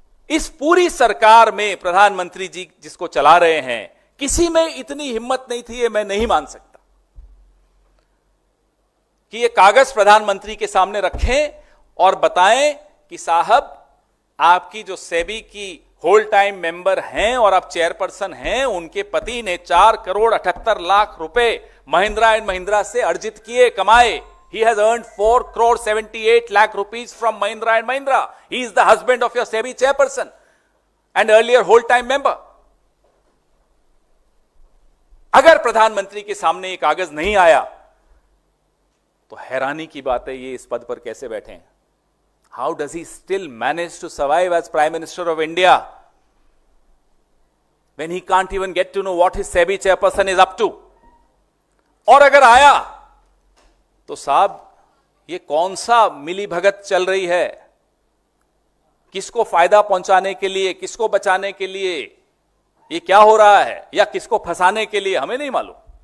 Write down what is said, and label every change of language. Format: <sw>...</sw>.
<hi>इस पूरी सरकार में प्रधानमंत्री जी जिसको चला रहे हैं, किसी में इतनी हिम्मत नहीं थी, ये मैं नहीं मान सकता कि ये कागज प्रधानमंत्री के सामने रखें और बताएं कि साहब, आपकी जो सेबी की होल टाइम मेंबर हैं और आप चेयरपर्सन हैं, उनके पति ने 4 करोड़ 78 लाख रुपए महिंद्रा एंड महिंद्रा से अर्जित किए, कमाए।</hi> <en>He has earned 4 crore 78 lakh rupees from Mahindra and Mahindra. He is the husband of your SEBI chairperson and earlier whole-time member.</en> <hi>अगर प्रधानमंत्री के सामने ये कागज नहीं आया तो हैरानी की बात है, ये इस पद पर कैसे बैठे हैं?</hi> <en>How does he still manage to survive as Prime Minister of India when he can't even get to know what his SEBI chairperson is up to?</en> <hi>और अगर आया तो साहब, ये कौन सा मिली भगत चल रही है? किसको फायदा पहुंचाने के लिए, किसको बचाने के लिए ये क्या हो रहा है, या किसको फंसाने के लिए, हमें नहीं मालूम।</hi>